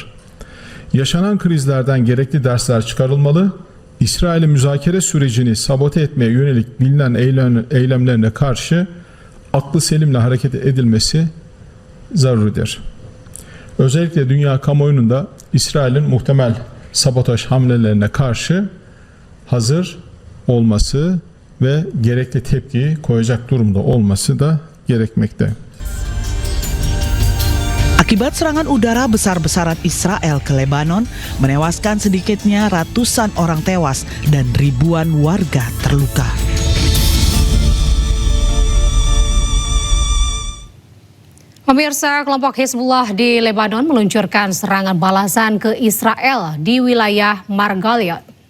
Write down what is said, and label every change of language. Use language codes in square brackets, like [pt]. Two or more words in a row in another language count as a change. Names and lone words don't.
[tr] Yaşanan krizlerden gerekli dersler çıkarılmalı, İsrail'in müzakere sürecini sabote etmeye yönelik bilinen eylemlerine karşı aklı selimle hareket edilmesi zaruridir. Özellikle dünya kamuoyunun da İsrail'in muhtemel sabotaj hamlelerine karşı hazır olması ve gerekli tepkiyi koyacak durumda olması da gerekmekte. [id] Akibat serangan udara besar-besaran Israel ke Lebanon menewaskan sedikitnya ratusan orang tewas dan ribuan warga terluka. Pemirsa, kelompok Hizbullah di Lebanon meluncurkan serangan balasan ke Israel di wilayah Margaliot.